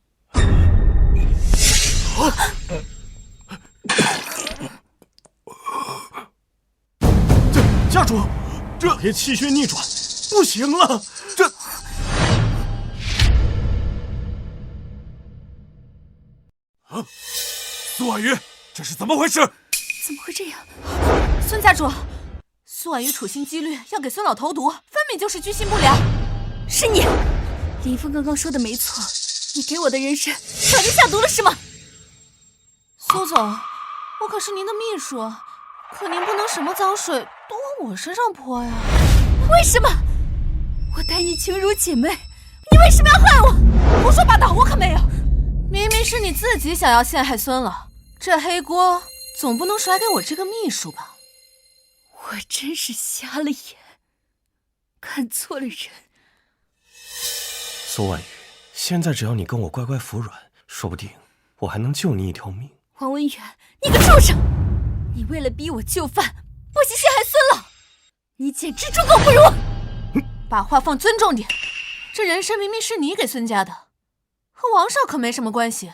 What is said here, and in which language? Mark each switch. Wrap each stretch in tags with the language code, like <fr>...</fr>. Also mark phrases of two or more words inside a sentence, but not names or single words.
<zh>家主，这老爺氣血逆轉，不行了，這…… 蘇婉瑜，這是怎麼回事？怎麼會這樣？孫家主，蘇婉瑜處心積慮要給孫老投毒，分明就是居心不良。是你，林峰剛剛說的沒錯，你給我的人參早就下毒了是嗎？蘇總，我可是您的秘書，可您不能什麼髒水都往我身上潑呀。為什麼？我待你情如姐妹，你為什麼要害我？胡說八道，我可沒有。明明是你自己想要陷害孫老，這黑鍋總不能甩給我這個秘書吧？我真是瞎了眼，看錯了人。蘇婉瑜，現在只要你跟我乖乖服軟，說不定我還能救你一條命。王文遠，你個畜生！你為了逼我就範，不惜陷害孫老，你簡直豬狗不如！把話放尊重點，這人參明明是你給孫家的，和王少可沒什麼關係。</zh>